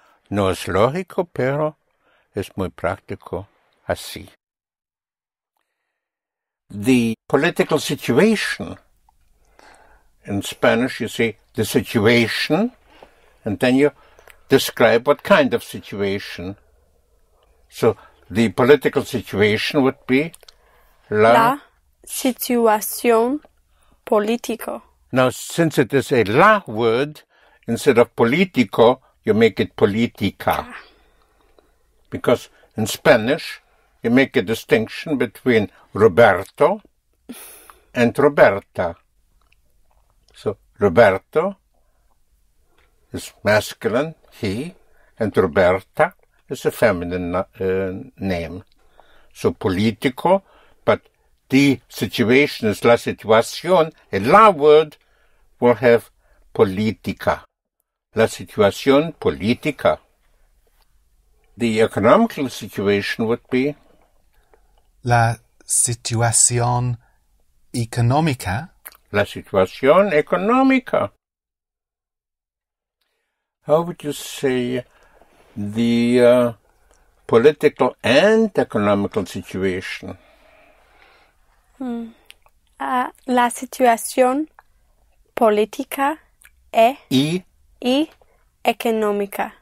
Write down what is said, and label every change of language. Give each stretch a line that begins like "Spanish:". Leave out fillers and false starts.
Spanish: No es lógico, pero es muy práctico. Así.
English: The political situation. In Spanish, you say the situation, and then you describe what kind of situation. So, the political situation would be
Spanish: La situación político.
English: Now, since it is a la word, instead of politico, you make it politica. Because in Spanish, you make a distinction between Roberto and Roberta. So, Roberto is masculine, he, and Roberta is a feminine name. So, politico, but the situation is
Spanish: la situación.
English: A la word will have politica.
Spanish: La situación política.
English: The economical situation would be
Spanish: La situación económica. la situación económica.
English: How would you say the political and economical situation?
Spanish: La situación política y económica.